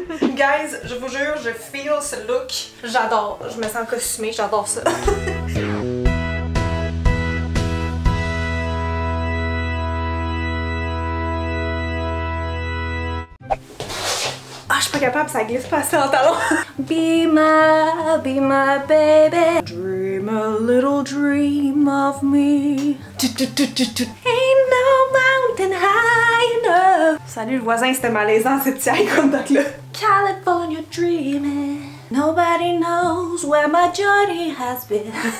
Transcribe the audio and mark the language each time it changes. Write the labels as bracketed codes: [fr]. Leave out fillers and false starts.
[fr] Guys, je vous jure, je feel ce look. J'adore, je me sens costumée, j'adore ça. Je suis pas capable, ça glisse pas assez en talon. [en] Be my baby. Dream a little dream of me. Ain't no mountain high enough. [fr] Salut le voisin, c'était malaisant ce petit eye contact là. [en] California dreaming. Nobody knows where my journey has been.